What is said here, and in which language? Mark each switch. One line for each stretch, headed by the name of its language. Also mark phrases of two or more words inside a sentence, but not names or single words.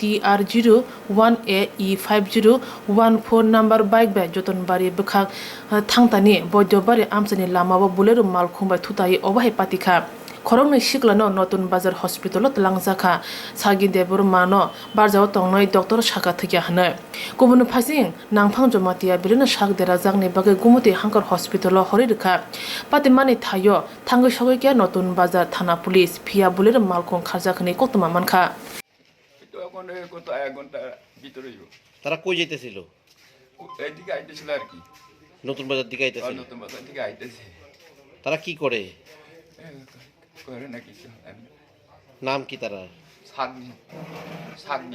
Kok Borok: TR01AE5014 number bike ba joton bari bkhak thangtani boido bari amsani lamao bulero malkhumbai thutai obahe patika khorokni shiklano notun bazar hospital tlangjaka sagi debur mano barjao tongnoi doctor shaka thikya hanai kubun phasing nangphang jomatia birina shak dera jangni bage gumuti hankar hospital hori rikha patimani thayo thangi sogekya notun bazar thana police phia bulero malkhung kharjakhni koktuma mankha
Bangla: তারা কই যাইতেছিল? এইদিকে আইতেছিল আর কি, নতুন বাজার দিকে আইতেছিল। নতুন বাজার থেকে আইতেছে। তারা কি করে? করে না কিছু, নাম কি তারা? সাগনি সাগনি